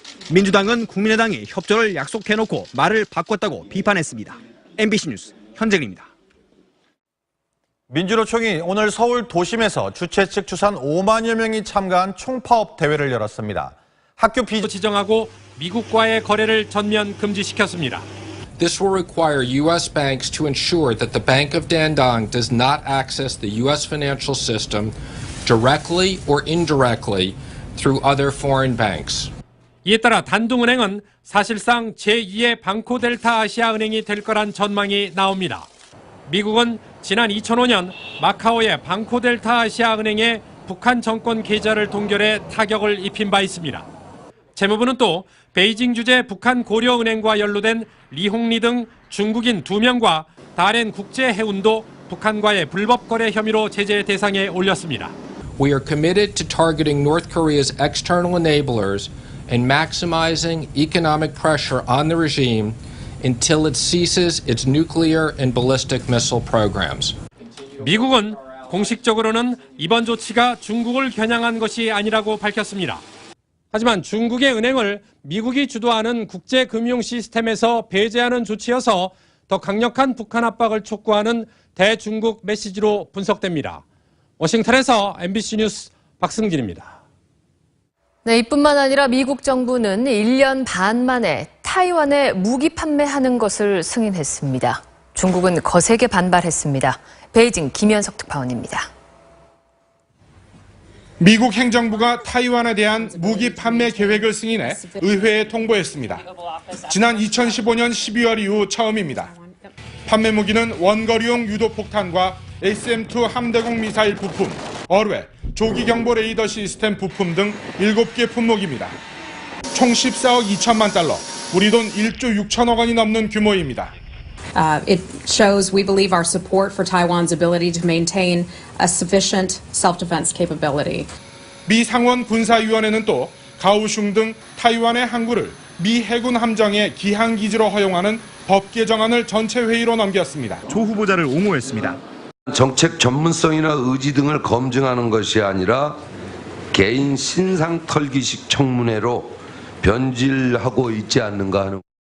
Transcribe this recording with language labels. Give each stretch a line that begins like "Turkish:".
Korean: 민주당은 국민의당이 협조를 약속해놓고 말을 바꿨다고 비판했습니다. MBC 뉴스 현재근입니다. 민주노총이 오늘 서울 도심에서 주최 측 추산 5만여 명이 참가한 총파업 대회를 열었습니다. 학교 지정하고 미국과의 거래를 전면 금지시켰습니다.
English: This will require U.S. banks to ensure that the Bank of Dandong does not access the U.S. financial system directly or indirectly through other foreign banks.
Korean: 이에 따라 단둥은행은 사실상 제2의 방코델타 아시아은행이 될 거란 전망이 나옵니다. 미국은 지난 2005년 마카오의 방코델타 아시아은행에 북한 정권 계좌를 동결해 타격을 입힌 바 있습니다. 재무부는 또 베이징 주재 북한 고려은행과 연루된 리홍리 등 중국인 2명과 다롄 국제해운도 북한과의 불법 거래 혐의로 제재 대상에 올렸습니다.
English: We are committed to targeting North Korea's external enablers and maximizing economic pressure on the regime until it ceases its nuclear and ballistic missile programs.
Korean: 미국은 공식적으로는 이번 조치가 중국을 겨냥한 것이 아니라고 밝혔습니다. 하지만 중국의 은행을 미국이 주도하는 국제금융 시스템에서 배제하는 조치여서 더 강력한 북한 압박을 촉구하는 대중국 메시지로 분석됩니다. 워싱턴에서 MBC 뉴스 박승진입니다. 네, 이뿐만 아니라 미국 정부는 1년 반 만에 타이완에 무기 판매하는 것을 승인했습니다. 중국은 거세게 반발했습니다. 베이징 김현석 특파원입니다. 미국 행정부가 타이완에 대한 무기 판매 계획을 승인해 의회에 통보했습니다. 지난 2015년 12월 이후 처음입니다. 판매 무기는 원거리용 유도폭탄과 SM-2 함대공 미사일 부품, 어뢰, 조기경보 레이더 시스템 부품 등 7개 품목입니다. 총 14억 2천만 달러, 우리 돈 1조 6천억 원이 넘는 규모입니다.
English: It shows, we believe, our support for Taiwan's ability to maintain a sufficient self-defense capability.
Korean: 미 상원 군사위원회는 또 가오슝 등 타이완의 항구를 미 해군 함정의 기항기지로 허용하는 법 개정안을 전체 회의로 넘겼습니다. 조 후보자를 옹호했습니다. 정책 전문성이나 의지 등을 검증하는 것이 아니라 개인 신상 털기식 청문회로 변질하고 있지 않는가 하는.